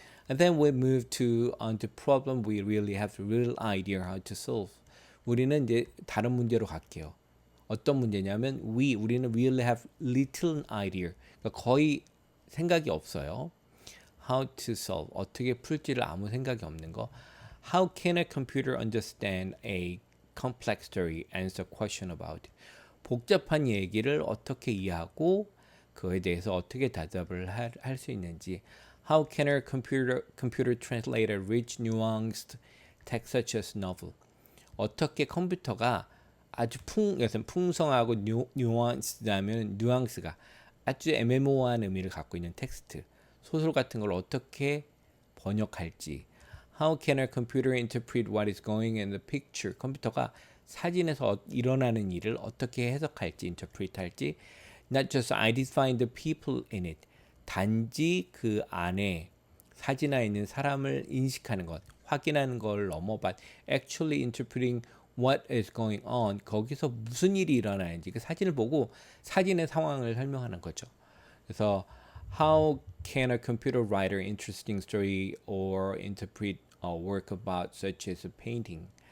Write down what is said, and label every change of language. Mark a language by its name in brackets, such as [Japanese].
[English] And then we move on to problem we really have a real idea how to solve. [Korean] 우리는 이제 다른 문제로 갈게요. 어떤 문제냐면 우리는 [English] really have little idea. [Korean] 그러니까 거의 생각이 없어요. [English] How to solve. [Korean] 어떻게 풀지를 아무 생각이 없는 거. [English] How can a computer understand a complex story and answer question about it? [Korean] 복잡한 얘기를 어떻게 이해하고 그에 대해서 어떻게 대답을 할 수 있는지. [English] How can a computer translate a rich, nuanced text such as novel? [Korean] 어떻게 컴퓨터가 아주 풍성하고 nuance드하면 뉘앙스가 아주 애매모호한 의미를 갖고 있는 텍스트, 소설 같은 걸 어떻게 번역할지. [English] How can a computer interpret what is going in the picture? [Korean] 컴퓨터가 사진에서 일어나는 일을 어떻게 해석할지, interpret할지. [English] Not just identifying the people in it. [Korean] 단지 그 안에 사진에 있는 사람을 인식하는 것, 확인하는 걸 넘어 [English] but actually interpreting what is going on. [Korean] 거기서 무슨 일이 일어나는지 그 사진을 보고 사진의 상황을 설명하는 거죠. [English] 그래서 how can a computer write an interesting story or interpret a work about such as a painting?